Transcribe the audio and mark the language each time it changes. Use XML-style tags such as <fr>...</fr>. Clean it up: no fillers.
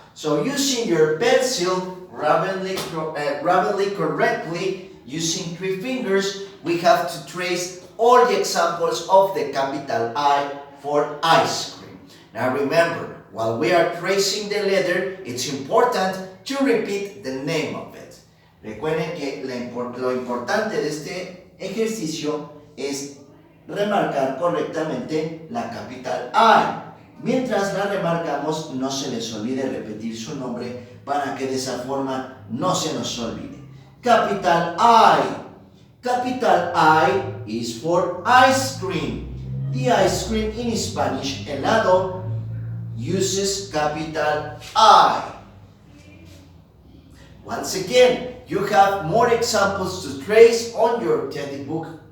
<en>So using your pencil rapidly correctly, using 3 fingers, we have to trace all the examples of the capital I for ice cream. Now remember, while we are tracing the letter, it's important to repeat the name of it.</en> <es>Recuerden que lo importante de este ejercicio es remarcar correctamente la capital I. Mientras la remarcamos, no se les olvide repetir su nombre para que de esa forma no se nos olvide.</es> <en>Capital I. Capital I is for ice cream. The ice cream in Spanish, helado, uses capital I. Once again, you have more examples to trace on your teddy book.</en>